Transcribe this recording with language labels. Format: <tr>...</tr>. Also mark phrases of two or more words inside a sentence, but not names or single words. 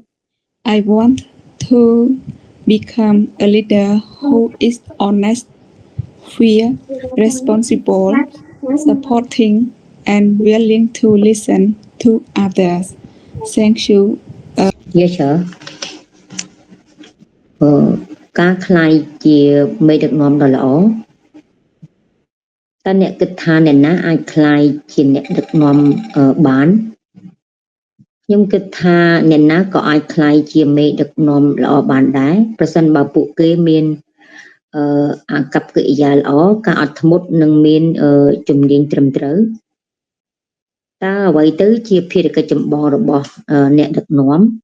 <en>I want to become a leader who is honest, fair, responsible, supporting, and willing to listen to others. Thank you. Yes sir</en> <km>ការខ្លាយជាមេដឹកនាំដ៏ល្អតើអ្នកគិតថាអ្នកណាអាចខ្លាយ ជាអ្នកដឹកនាំបានខ្ញុំគិតថាអ្នកណាក៏អាចខ្លាយជាមេដឹកនាំល្អបានដែរប្រសិនបើពួកគេមានអាកប្បកិរិយាល្អការអត់ធ្មត់និងមានជំនាញត្រឹមត្រូវតើអ្វីទៅជាភារកិច្ចចម្បងរបស់អ្នកដឹកនាំ</km>